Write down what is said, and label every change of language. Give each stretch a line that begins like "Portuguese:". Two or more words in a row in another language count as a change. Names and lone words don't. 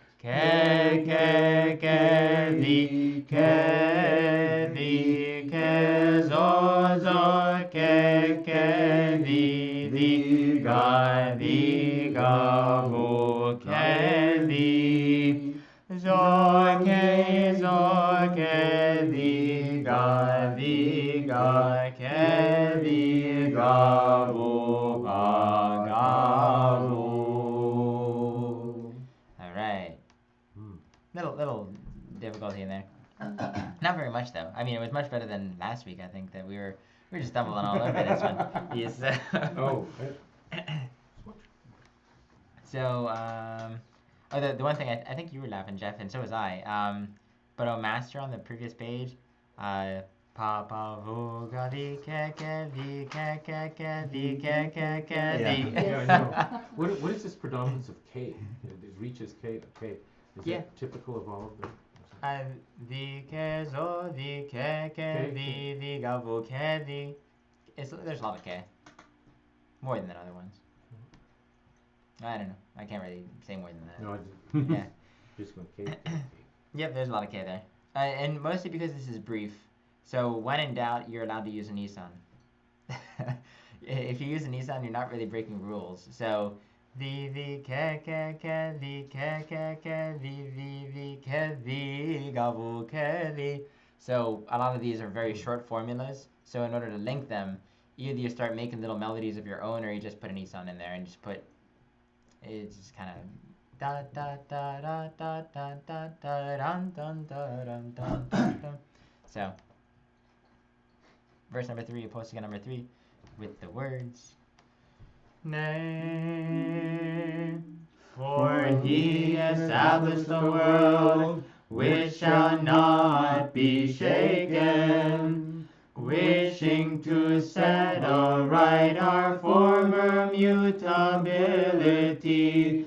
English: ke di ke zo zo ke di ga vo ke di zo ke di ga ke di ga vo ga vo. All right. Little difficulty in there. Not very much though. I mean, it was much better than last week. I think that we were just stumbling all over this one. Yes. Oh, So, the one thing I think you were laughing, Jeff, and so was I. But on master on the previous page, pa vu ga di ke di ke di ke di. yeah, I know. What is this predominance of K? It reaches K. Is Yeah. that typical of all of them? Di ke zo di ke di ga vu ke di. There's a lot of K. More than other ones. I don't know. I can't really say more than that. No, I just, Yeah. just went K. Yep, there's a lot of K there. And mostly because this is brief. So when in doubt, you're allowed to use a Nissan. If you use a Nissan, you're not really breaking rules. So di ke di ke ga vu ke di. So a lot of these are very short formulas. So in order to link them, either you start making little melodies of your own, or you just put a Nissan in there and just put. It's just kind of da da da da da da da da dun dun da dun dun dun dun. So, verse number 3, posting on number 3, with the words. Nay, for he established the world, which shall not be shaken, wishing to set aright our former mutability.